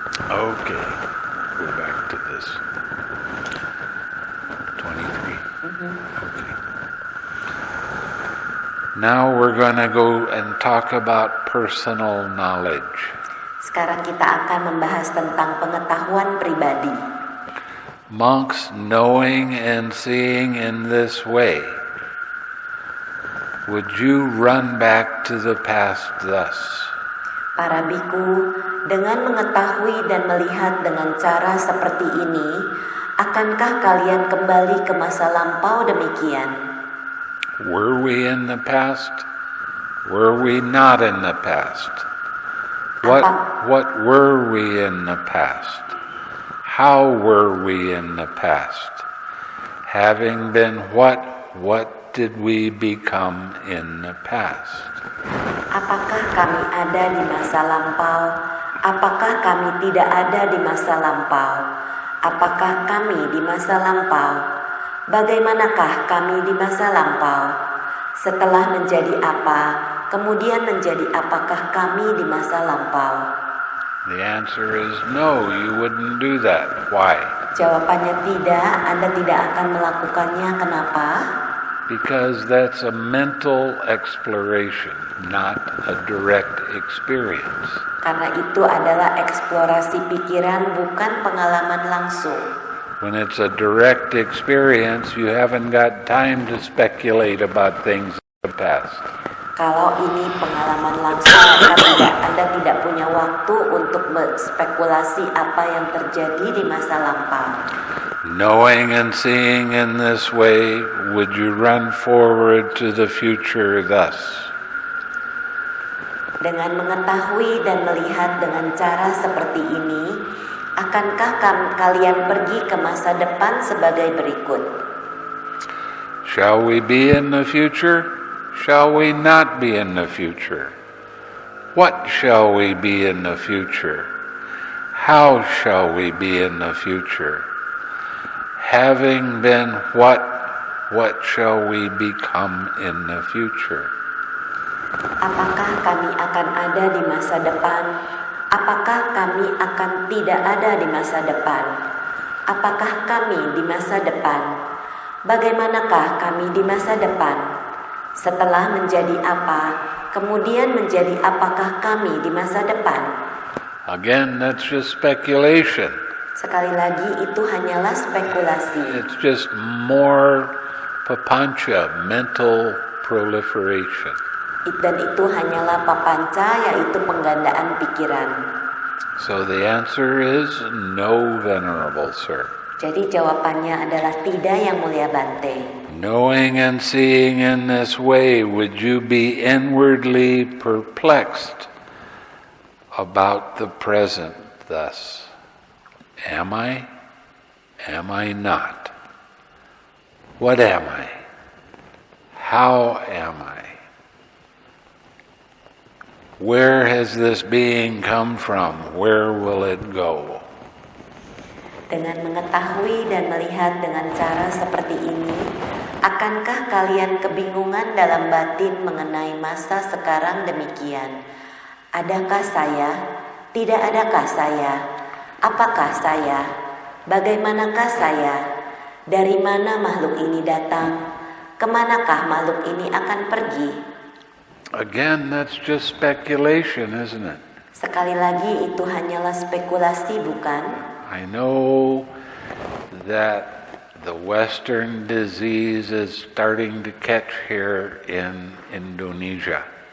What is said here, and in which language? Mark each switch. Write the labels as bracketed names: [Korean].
[English] Okay, go back to this. 23. Okay. Now we're going to go and talk about personal knowledge. [Indonesian] Sekarang kita akan membahas tentang pengetahuan pribadi. [English] Monks knowing and seeing in this way, would you run back to the past thus? [Indonesian] Para biku, dengan mengetahui dan melihat dengan cara seperti ini, akankah kalian kembali ke masa lampau demikian? [English] Were we in the past? Were we not in the past? What were we in the past? How were we in the past? Having been what did we become in the past? [Indonesian] Apakah kami ada di masa lampau? Apakah kami tidak ada di masa lampau? Apakah kami di masa lampau? Bagaimanakah kami di masa lampau? Setelah menjadi apa, kemudian menjadi apakah kami di masa lampau? [English] The answer is no, you wouldn't do that. Why? [Indonesian] Jawabannya tidak, Anda tidak akan melakukannya. Kenapa? [English] Because that's a mental exploration, not a direct experience. [Indonesian] Karena itu adalah eksplorasi pikiran, bukan pengalaman langsung. [English] When it's a direct experience, you haven't got time to speculate about things in the past. [Indonesian] Kalau ini pengalaman langsung, Anda tidak punya waktu untuk berspekulasi apa yang terjadi di masa lampau. [English] Knowing and seeing in this way, would you run forward to the future thus? [Indonesian] Dengan mengetahui dan melihat dengan cara seperti ini, akankah kalian pergi ke masa depan sebagai berikut? [English] Shall we be in the future? Shall we not be in the future? What shall we be in the future? How shall we be in the future? Having been what shall we become in the future? [Indonesian] Apakah kami akan ada di masa depan? Apakah kami akan tidak ada di masa depan? Apakah kami di masa depan? Bagaimanakah kami di masa depan? Setelah menjadi apa, kemudian menjadi apakah kami di masa depan? [English] Again, that's just speculation. [Indonesian] Sekali lagi, itu hanyalah spekulasi. [English] It's just more papancha, mental proliferation. [Indonesian] Dan itu hanyalah papanca, yaitu penggandaan pikiran. [English] So the answer is no, Venerable Sir. [Indonesian] Jadi jawabannya adalah tidak, Yang Mulia Bhante. [English] Knowing and seeing in this way, would you be inwardly perplexed about the present thus. Am I? Am I not? What am I? How am I? Where has this being come from? Where will it go? [Indonesian] Dengan mengetahui dan melihat dengan cara seperti ini, akankah kalian kebingungan dalam batin mengenai masa sekarang demikian? Adakah saya? Tidak adakah saya? Apakah saya? Bagaimanakah saya? Dari mana makhluk ini datang? Kemanakah makhluk ini akan pergi? [English] Again, that's just speculation, isn't it? [Indonesian] Sekali lagi itu hanyalah spekulasi, bukan? [English] I know that the Western disease is starting to catch here in Indonesia.